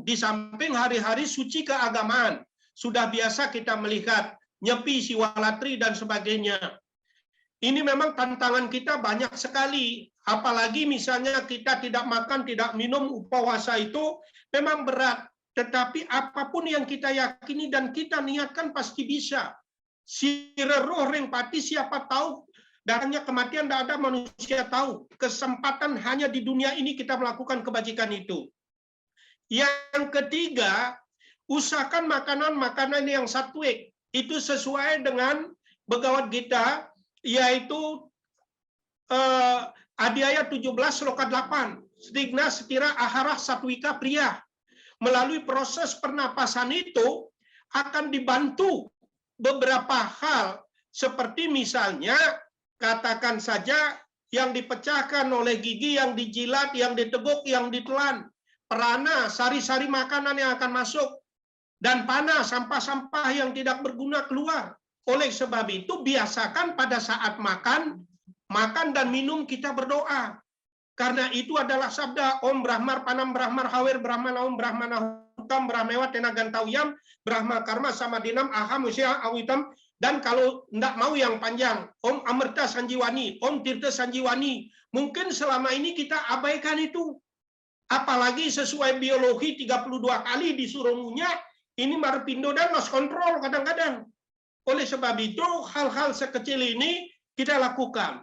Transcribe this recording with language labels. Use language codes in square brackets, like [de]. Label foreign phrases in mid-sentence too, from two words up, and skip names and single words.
[id] Di samping hari-hari suci keagamaan. Sudah biasa kita melihat Nyepi, Siwalatri, dan sebagainya. Ini memang tantangan kita banyak sekali. Apalagi misalnya kita tidak makan, tidak minum, upawasa itu memang berat. Tetapi apapun yang kita yakini dan kita niatkan pasti bisa. [ban] Sira roh ring pati, [id] siapa tahu datangnya kematian, tidak ada manusia tahu. Kesempatan hanya di dunia ini kita melakukan kebajikan itu. Yang ketiga, usahakan makanan-makanan yang satwik. Itu sesuai dengan Bhagavad Gita, yaitu Adhyaya 17 Sloka 8. [sa] Stigna setira ahara satwika pria. [id] Melalui proses pernapasan itu akan dibantu beberapa hal, seperti misalnya katakan saja yang dipecahkan oleh gigi, yang dijilat, yang diteguk, yang ditelan, perana, sari-sari makanan yang akan masuk, dan panah, sampah-sampah yang tidak berguna keluar. Oleh sebab itu biasakan pada saat makan dan minum kita berdoa. Karena itu adalah sabda [sa] Om Brahmar Panam Brahmar Hawer Brahmana Om Brahmana Hutam Brahmewa Tenagantawiyam Brahma Karma Samadinam Aham Usya Awitam. [id] Dan kalau tidak mau yang panjang, [sa] Om Amerta Sanjiwani, Om Tirta Sanjiwani. [id] Mungkin selama ini kita abaikan itu. Apalagi sesuai biologi 32 kali disuruh ngunyah, ini Marpindo dan [en] lost control [id] kadang-kadang. Oleh sebab itu, hal-hal sekecil ini kita lakukan.